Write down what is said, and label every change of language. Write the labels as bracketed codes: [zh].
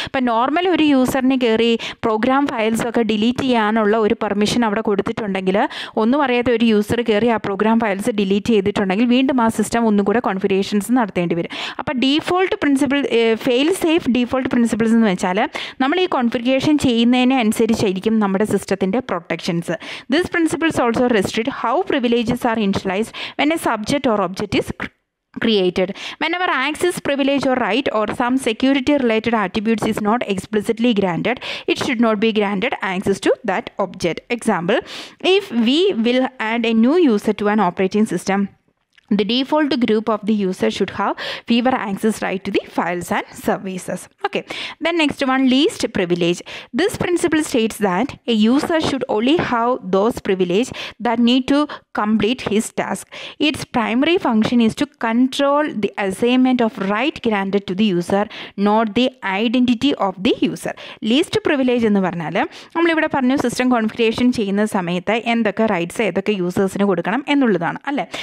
[ml] ഇപ്പം നോർമൽ ഒരു യൂസറിന് കയറി പ്രോഗ്രാം ഫയൽസൊക്കെ ഡിലീറ്റ് ചെയ്യാനുള്ള ഒരു പെർമിഷൻ അവിടെ കൊടുത്തിട്ടുണ്ടെങ്കിൽ, ഒന്നും അറിയാത്ത ഒരു യൂസർ കയറി ആ പ്രോഗ്രാം ഫയൽസ് ഡിലീറ്റ് ചെയ്തിട്ടുണ്ടെങ്കിൽ വീണ്ടും ആ സിസ്റ്റം ഒന്നും കൂടെ കോൺഫിഗറേഷൻസ് നടത്തേണ്ടി വരും. അപ്പോൾ default principle fail safe default principles എന്ന് വെച്ചാൽ നമ്മൾ ഈ കോൺഫിഗറേഷൻ ചെയ്യുന്നതിനെ അനുസരിച്ചായിരിക്കും നമ്മുടെ സിസ്റ്റത്തിൻ്റെ protections. [en] This principles also restrict how privileges are initialized when a subject or object is created. Whenever access privilege or right or some security related attributes is not explicitly granted, it should not be granted access to that object. Example, if we will add a new user to an operating system, the default group of the user should have fewer access right to the files and services. Okay, then next one, least privilege. This principle states that a user should only have those privilege that need to complete his task. Its primary function is to control the assignment of right granted to the user, not the identity of the user. [ml] Least privilege എന്ന് പറഞ്ഞാൽ നമ്മളിവിടെ പറഞ്ഞു system configuration ചെയ്യുന്ന സമയത്ത് എന്തൊക്കെ rights ഏതൊക്കെ യൂസേഴ്സിന് കൊടുക്കണം എന്നുള്ളതാണ് അല്ലേ.